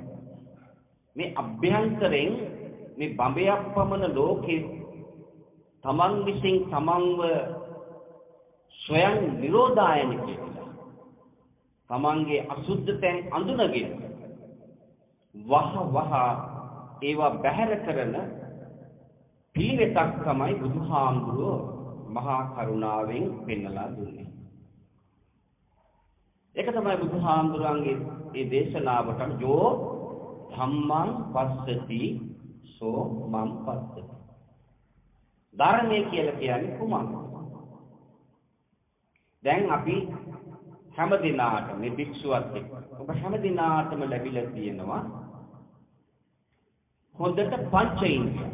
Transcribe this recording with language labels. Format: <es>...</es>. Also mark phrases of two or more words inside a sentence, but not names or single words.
<si>මේ අභ්‍යන්තරයෙන් මේ බඹයක් පමණ ලෝකේ තමන් විසින් තමන්ව ස්වයං නිරෝධායන කියලා තමන්ගේ අසුද්ධ තැන් අඳුනගෙන වහ ඒවා බැහැර කරන පිළිවෙතක් තමයි බුදුහාමුදුරුවෝ මහා කරුණාවෙන් පෙන්වලා දුන්නේ. ඒක තමයි බුදුහාමුදුරන්ගේ මේ දේශනාවට</si> <pi>යෝ ධම්මං පස්සති සෝ මං පස්සති.</pi> <si>ධර්මයේ කියලා කියන්නේ කුමක්ද? දැන් අපි හැම දිනාටම මේ භික්ෂුවත් එක්ක ඔබ හැම දිනාටම ලැබිලා තියෙනවා හොඳට පංච ඉන්ද්‍රිය.</si>